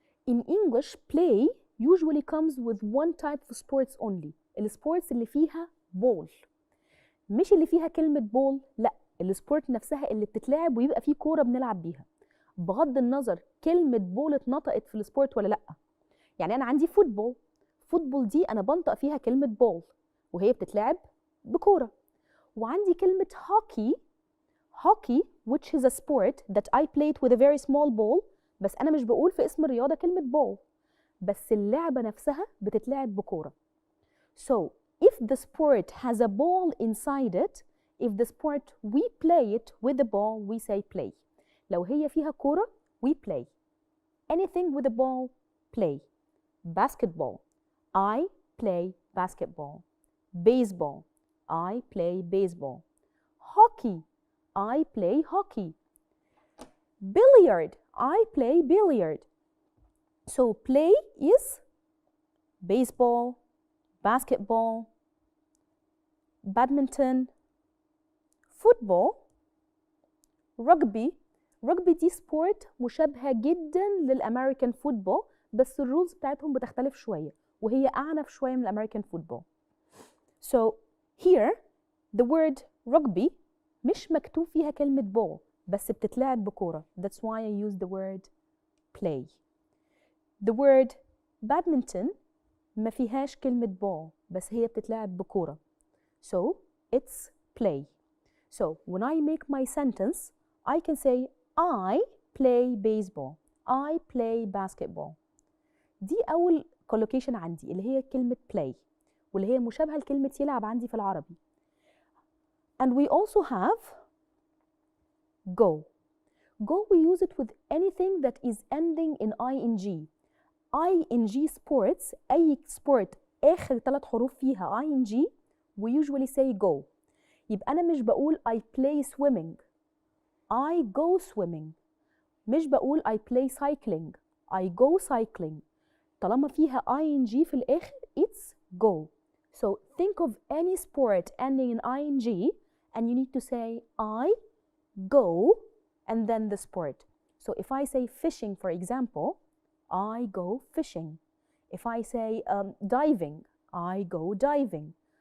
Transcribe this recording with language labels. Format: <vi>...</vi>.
<en>In English play usually comes with one type of sports only.</en> <ar>السبورتس اللي فيها ball، مش اللي فيها كلمة ball، لا السبورت نفسها اللي بتتلعب ويبقى فيه كورة بنلعب بيها. بغض النظر كلمة بول اتنطقت في السبورت ولا لا. يعني أنا عندي فوتبول، فوتبول دي أنا بنطق فيها كلمة بول وهي بتتلعب بكورة. وعندي كلمة hockey،</ar> <en>hockey which is a sport that I played with a very small ball،</en> <ar>بس أنا مش بقول في اسم الرياضة كلمة ball، بس اللعبة نفسها بتتلعب بكورة.</ar> <en>So if the sport has a ball inside it, if the sport we play it with the ball we say play.</en> <ar>لو هي فيها كورة</ar> <en>we play. Anything with a ball play. Basketball I play basketball. Baseball I play baseball. Hockey I play hockey. Billiard I play billiard. So play is baseball, basketball, badminton, football, rugby.</en> <ar>rugby دي سبورت مشابهة جدا للأمريكان فوتبول، بس الرولز بتاعتهم بتختلف شوية وهي أعنف شوية من الأمريكان فوتبول.</ar> <en>So here the word</en> <ar>rugby مش مكتوب فيها كلمة ball بس بتتلعب بكورة.</ar> <en>That's why I use the word play. The word</en> <ar>badminton ما فيهاش كلمة ball بس هي بتتلعب بكورة.</ar> <en>So it's play. So when I make my sentence I can say I play baseball. I play basketball.</en> <ar>دي أول collocation عندي اللي هي كلمة play واللي هي مشابهة لكلمة يلعب عندي في العربي.</ar> <en>And we also have go. Go we use it with anything that is ending in ing. ing sports أي sport</en> <ar>آخر 3 حروف فيها</ar> <en>ing we usually say go.</en> <ar>يبقى أنا مش بقول</ar> <en>I play swimming، I go swimming.</en> <ar>مش بقول</ar> <en>I play cycling، I go cycling.</en> <ar>طالما فيها ing في الآخر</ar> <en>it's go. So think of any sport ending in ing and you need to say I go and then the sport. So if I say fishing for example, I go fishing. If I say diving, I go diving.</en>